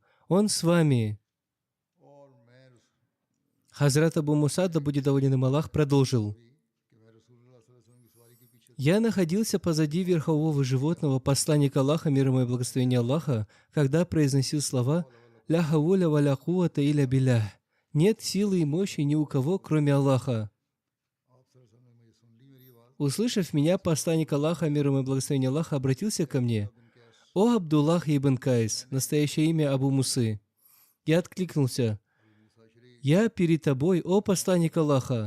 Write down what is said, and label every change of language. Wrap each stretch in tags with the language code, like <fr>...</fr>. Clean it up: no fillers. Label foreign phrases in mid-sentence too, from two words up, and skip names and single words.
<ru>Он с вами». Хазрат Абу Муса, да будет доволен им Аллах, продолжил: «Я находился позади верхового животного посланника Аллаха, мир ему и благословение Аллаха, когда произносил слова</ru> <ar>«لا حول ولا قوة إلا بالله».</ar> <ru>Нет силы и мощи ни у кого, кроме Аллаха. Услышав меня, посланник Аллаха, мир ему и благословение Аллаха, обратился ко мне: «О Абдуллах ибн Кайс, настоящее имя Абу Мусы». Я откликнулся: «Я перед тобой, о посланник Аллаха».</ru>